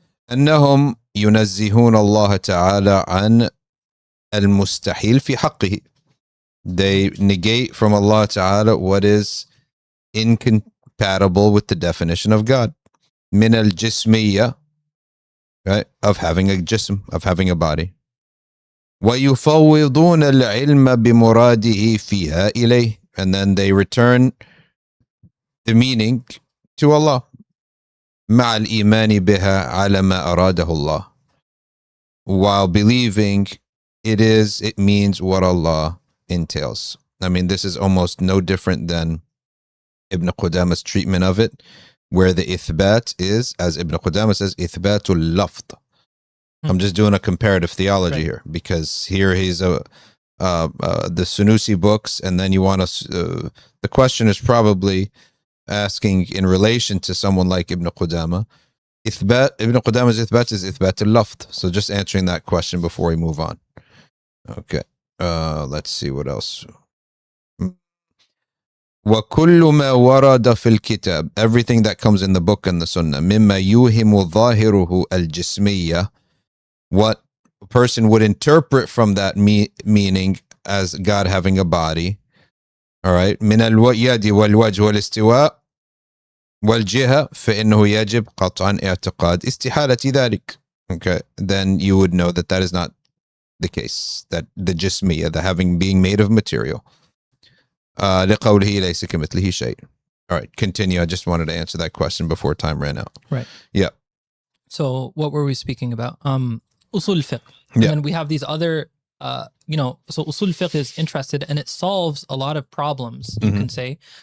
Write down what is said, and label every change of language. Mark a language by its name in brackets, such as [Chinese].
[Arabic] أنهم ينزهون الله تعالى عن المستحيل في حقه. [English] They negate from Allah Ta'ala what is incompatible with the definition of God. [Arabic] من الجسمية, right? [English] Of having a jism, of having a body. [Arabic] ويفوضون العلم بمراده فيها إليه. [English] And then they return the meaning to Allah. [Arabic] مع الإيمان بها على ما أراده الله. [English] While believing it means what Allah entails. I mean, this is almost no different than Ibn Qudama's treatment of it, where the ithbat is, as Ibn Qudama says, ithbatul lafd. I'm just doing a comparative theology here, because here he's the Sanusi books, and then you want to, the question is probably asking in relation to someone like Ibn Qudama. Ibn Qudama's ithbat is ithbat al-lafd. So just answering that question before we move on. Okay. Let's see what else. [Arabic] وَكُلُّ مَا وَرَدَ فِي الْكِتَابِ, [English] everything that comes in the book and the sunnah, [Arabic] مِمَّا يُوهِمُ ظَاهِرُهُ الْجِسْمِيَّةِ, [English] what a person would interpret from that meaning as God having a body. All right. [Arabic] من اليد والوجه والاستواء والجهة فإنه يجب قطعا اعتقاد استحالة ذلك. [English] Okay. Then you would know that that is not the case, that the jismiyah, the having being made of material. [Arabic] لقوله ليس كمثله شيء. [English] All right, continue. I just wanted to answer that question before time ran out. Right. Yeah. So what were we speaking about? Usul al-Fiqh. And then we have these other, so Usul al-Fiqh is interested, and it solves a lot of problems, you can say.